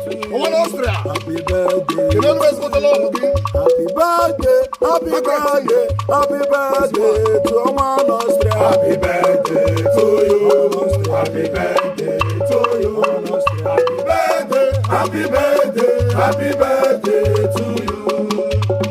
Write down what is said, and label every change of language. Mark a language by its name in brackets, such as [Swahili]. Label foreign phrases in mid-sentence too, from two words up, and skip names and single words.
[Igbo] Nwa na Austria. [English] Happy birthday. [Igbo] Kedu onye wee zụta lọọgụ gị? [English] Happy birthday, happy birthday, happy birthday to Nwa na Austria. Happy birthday to you. Happy birthday. birthday to you. Happy birthday, happy birthday, happy birthday to you.